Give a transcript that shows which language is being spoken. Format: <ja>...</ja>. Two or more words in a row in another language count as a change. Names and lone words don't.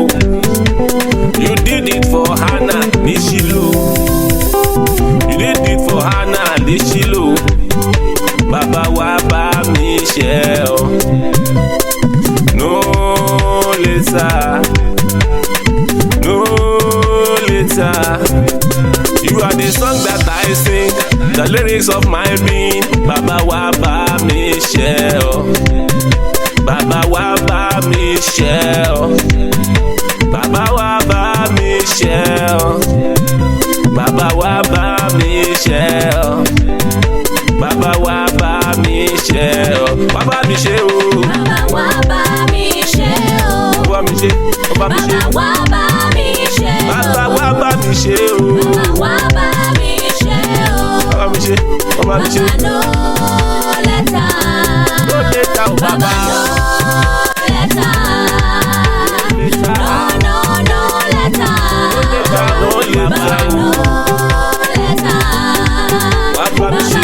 <en>You did it for Hannah ní Ṣílò. You did it for Hannah ní Ṣílò.</en> <yo>Bàbá wá bá mi ṣe ọ́.</yo> <en>No later. No later. You are the song that I sing, the lyrics of my being.</en> <yo>Bàbá wá bá mi ṣe ọ́. Bàbá wá bá mi ṣe ọ́. Bàbá wá bá mi ṣe ọ́. Bàbá wá bá mi ṣe ọ́. Bàbá wá bá mi ṣe ọ́. Wá bá mi ṣe o. Bàbá wá bá mi ṣe ọ́. Ó bá mi ṣe. Ó bá mi ṣe. Bàbá wá bá mi ṣe ọ́. Bàbá wá bá mi ṣe o. Bàbá wá bá mi ṣe ọ́. Ó bá mi ṣe. Ó bá mi ṣe.</yo> <en>Bàbá no later. No later o bàbá. Bàbá no later. No later. No later Bàbá o. no later.</en> <yo>Wá bá mi ṣe.</yo>